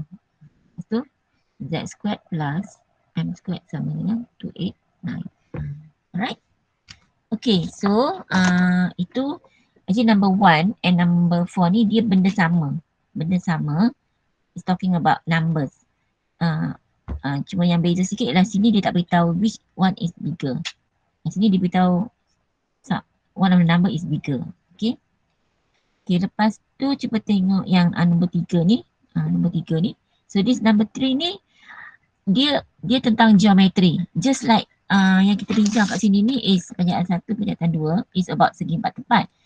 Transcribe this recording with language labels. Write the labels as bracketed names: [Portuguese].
[Malay] Lepas tu Z squared plus M squared sama dengan 289. Alright. Okay, so itu actually number 1 and number 4 ni dia benda sama. Benda sama. [English] It's talking about numbers. [Malay] Cuma yang beza sikit ialah sini dia tak beritahu which one is bigger. [English] Sini dia beritahu one of the number is bigger. [Malay] Okay. Okay, lepas tu cuba tengok yang nombor 3 ni. Nombor 3 ni. [English] So this number 3 ni dia tentang geometry. [Malay] Just like yang kita bincang kat sini ni is penjelasan 1, penjelasan 2 is about segi 4 tepat.